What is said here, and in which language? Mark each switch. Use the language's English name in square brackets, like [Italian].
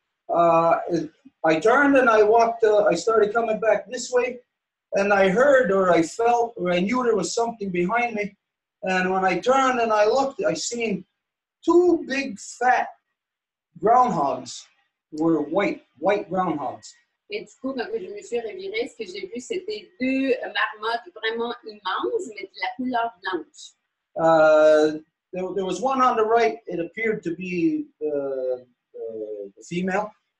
[English] I turned and I walked, I started coming back this way, and I heard or I felt or I knew there was something behind me. And when I turned and I looked, I seen 2 big fat groundhogs were white groundhogs. [French] Et du coup, quand je me suis revirée, ce que j'ai vu, c'était 2 marmottes vraiment immenses, mais de la couleur blanche. [English] There was one on the right. It appeared to be the female.